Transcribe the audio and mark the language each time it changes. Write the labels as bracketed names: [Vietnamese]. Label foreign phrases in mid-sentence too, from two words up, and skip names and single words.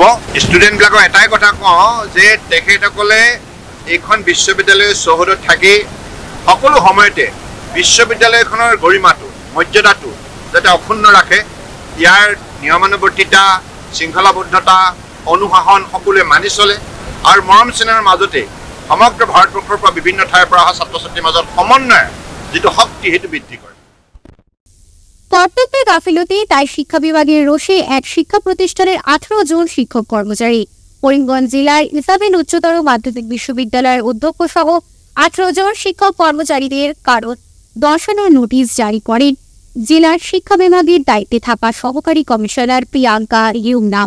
[Assamese] ষ্টুডেণ্টবিলাকক এটাই কথা কওঁ যে তেখেতসকলে এইখন বিশ্ববিদ্যালয়ৰ চৌহদত থাকি সকলো সময়তে বিশ্ববিদ্যালয়খনৰ গৰিমাটো, মৰ্যাদাটো যাতে অক্ষুণ্ণ ৰাখে, ইয়াৰ নিয়মানুৱৰ্তিতা, শৃংখলাবদ্ধতা, অনুশাসন সকলোৱে মানি চলে আৰু মৰম চেনেহৰ মাজতে সমগ্ৰ ভাৰতবৰ্ষৰ পৰা বিভিন্ন ঠাইৰ পৰা অহা ছাত্ৰ ছাত্ৰীৰ মাজত সমন্বয়ৰ যিটো শক্তি সেইটো বৃদ্ধি কৰে। [Bangla] কর্তব্যে গাফিলতি তাই শিক্ষা বিভাগের রোষে এক শিক্ষা প্রতিষ্ঠানের 18 জন শিক্ষক কর্মচারী করিমগঞ্জ জেলার ইসাবেন উচ্চতর মাধ্যমিক বিশ্ববিদ্যালয়ের অধ্যক্ষ সহ 18 জন শিক্ষক কর্মচারীদের কারণ দর্শানোর নোটিশ জারি করেন জেলার শিক্ষা বিভাগের দায়িত্বে থাকা সহকারী কমিশনার প্রিয়াঙ্কা ইউংনাম।